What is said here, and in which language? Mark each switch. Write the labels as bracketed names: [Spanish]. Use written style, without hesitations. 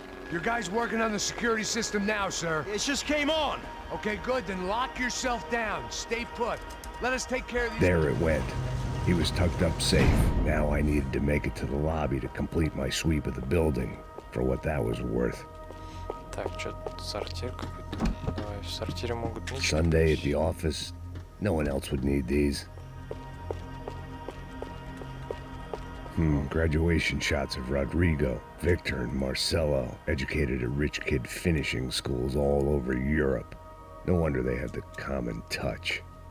[English] Your guy's working on the security system now, sir. It just came on. Okay, good. Then lock yourself down. Stay put. Let us take care of these... There it went. He was tucked up safe. Now I needed to make it to the lobby to complete my sweep of the building, for what that was worth. [Russian] Так, что-то сортир какой-то. Давай, в сортире могут ничего. [English] Sunday at the office. No one else would need these. Graduation shots of Rodrigo, Victor, and Marcelo, educated at rich kid finishing schools all over Europe. No wonder they had the common touch.